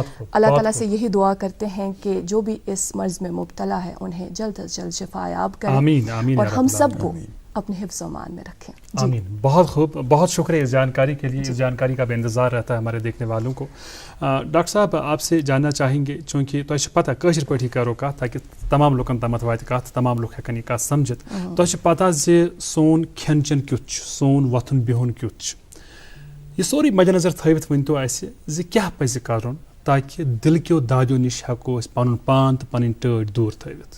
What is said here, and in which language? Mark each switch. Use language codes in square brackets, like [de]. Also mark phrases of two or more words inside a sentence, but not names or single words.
[ur] اللہ تعالیٰ سے یہی دعا کرتے ہیں کہ جو بھی اس مرض میں مبتلا ہے انہیں جلد از جلد شفا یاب کریں, آمین, اور ہم سب کو اپنے حفظ و امان میں رکھیں. آمین. بہت خوب, بہت شکریہ اس جانکاری کے لیے. اس جانکاری کا بے انتظار رہتا ہے ہمارے دیکھنے والوں کو. ڈاکٹر صاحب, آپ سے جاننا چاہیں گے, چونکہ [ks] تۄہہِ پتہ کٲشِر پٲٹھی کرو کتھ تاکہ تمام لوکن تامتھ واتہِ کتھ, تمام لوگ ہیٚکن یہِ کتھ سمجھِتھ. تۄہہِ پتہ زِ سون کھٮ۪ن چٮ۪ن کیُتھ چھُ, سون وۄتھُن بِہُن کیُتھ چھُ, یہِ سورُے مدِ نظر تھٲوِتھ ؤنۍتو اَسہِ زِ کیٛاہ پزِ کرُن تاکہ دل کیو دادیو نِش ہٮ۪کو أسۍ پنُن پان تہٕ پنٕنۍ ٹٲٹھۍ دوٗر تھٲوِتھ.